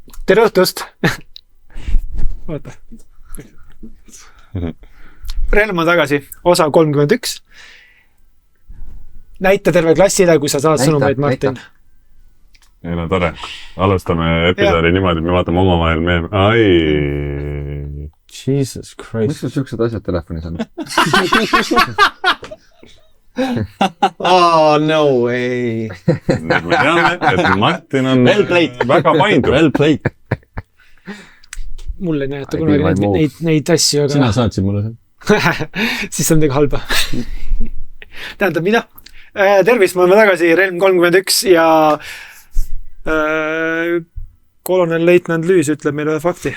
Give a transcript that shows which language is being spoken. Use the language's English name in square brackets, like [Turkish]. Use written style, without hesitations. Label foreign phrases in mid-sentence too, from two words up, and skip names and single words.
[Estonian] Tere õhtust! Oota. Relm on tagasi, osa 31. Näita terve klassile, kui sa saad sõnumeid, Martin. Ei, no tore. Alustame episoodi niimoodi, me vaatame omavahel meeme. Ai. [English] Jesus Christ. [Estonian] Miks sul siuksed asjad telefonis on? [English] Oh, no way. [Estonian] Nüüd me teame, et Martin on [English] Well played. [Estonian] väga painduv. [English] Well played. [Estonian] Mulle ei näeta kunagi neid asju, aga... Sina saatsid mulle see. Siis on midagi halba. Tähendab, mida? Tervist, me oleme tagasi Relm 31 ja kolonel leitnant Lüüs ütleb meile fakti.